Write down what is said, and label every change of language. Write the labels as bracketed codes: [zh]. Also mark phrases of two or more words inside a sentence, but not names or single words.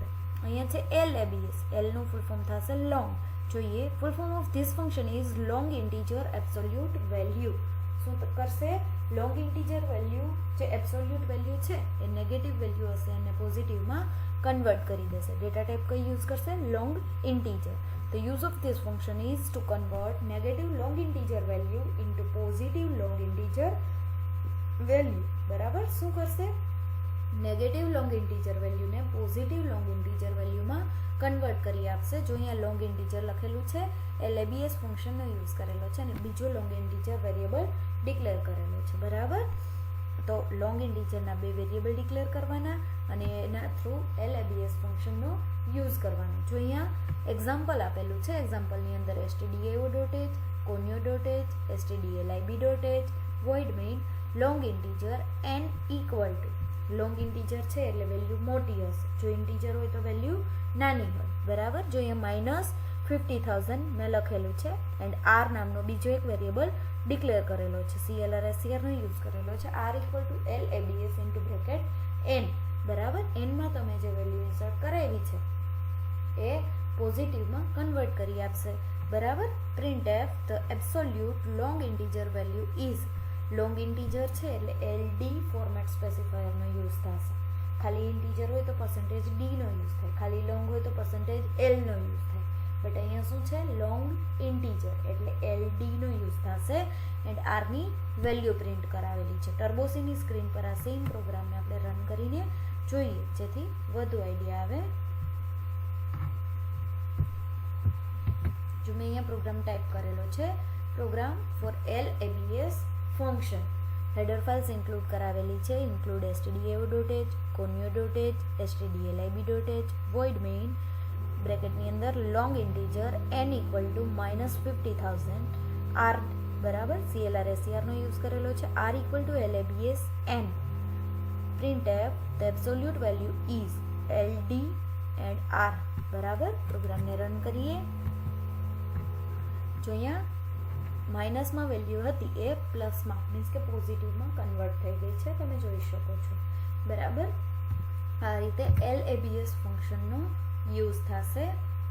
[gu] અહીંયા છે LABS. એલનું [en] full form [gu] થશે લોંગ. [en] જોઈએ full form of this function is long integer absolute value. [gu] શું કરશે? [en] long integer value [gu] જે [en] absolute value [gu] છે એ [en] negative value [gu] હશે અને પોઝિટિવમાં કન્વર્ટ કરી દેશે. [en] data type [gu] કઈ યુઝ કરશે? [en] long integer. The use of this function is to convert negative long integer value into positive long integer value. [gu] બરાબર શું કરશે? [en] negative long integer [gu] વેલ્યુને [en] positive long integer [gu] વેલ્યુમાં કન્વર્ટ કરી આપશે. જો અહીંયા [en] long integer [gu] લખેલું છે LABS ફંક્શનનો યુઝ કરેલો છે અને બીજો [en] long integer variable declare [gu] કરેલો છે. બરાબર, તો લોંગ ઇન્ટીજરના બે [en] variable declare [gu] કરવાના અને એના થ્રુ LABS ફંક્શનનો યુઝ કરવાનો. જો અહીંયા એક્ઝામ્પલ આપેલું છે. એક્ઝામ્પલની અંદર [en] stdio.h, conio.h, stdlib.h, void main long integer n equal to long integer [gu] છે એટલે વેલ્યુ મોટી હશે. જો ઇન્ટીજર હોય તો વેલ્યુ નાની હોય. બરાબર, જો અહીંયા -50,000 મેં લખેલું છે એન્ડ r નામનો બીજો એક વેરિયેબલ ડિક્લેર કરેલો છે. CLR નો યુઝ કરેલો છે. [en] r equal to LABS into bracket n. [gu] બરાબર, એનમાં તમે જે વેલ્યુ ઇન્સર્ટ કરાવી છે એ પોઝિટિવમાં કન્વર્ટ કરી આપશે. [en] બરાબર, printf the absolute long integer value is. [gu] લોંગ ઇન્ટીજર છે એટલે [en] LD format specifier [gu] યુઝ થશે. ખાલી ઇન્ટીજર હોય તો %d નો યુઝ થાય, ખાલી લોંગ હોય તો %l નો યુઝ થાય. બટ અહીંયા શું છે? લોંગ ઇન્ટીજર એટલે LD નો યુઝ થશે એન્ડ r ની વેલ્યુ પ્રિન્ટ કરાવેલી છે. ટર્બોસીની સ્ક્રીન પર આ સેમ પ્રોગ્રામને આપણે રન કરીને જોઈએ જેથી વધુ આઈડિયા આવે. જો મેં અહીંયા પ્રોગ્રામ ટાઈપ કરેલો છે, [en] program for LABS function. header files include [gu] કરાવેલી છે. [en] include stdio.h, conio.h, stdlib.h, void main [gu] બ્રેકેટની અંદર [en] long integer n equal to -50,000 r. બરાબર, [gu] CLR નો યુઝ કરેલો છે. [en] r equal to LABS n. printf the absolute value is LD and r. [gu] બરાબર, પ્રોગ્રામને રન કરીએ. જો અહીંયા માઇનસમાં વેલ્યુ હતી એ પ્લસમાં મીન્સ કે પોઝિટિવમાં કન્વર્ટ થઈ ગઈ છે, તમે જોઈ શકો છો. બરાબર, આ રીતે LABS ફંક્શનનો યુઝ થશે.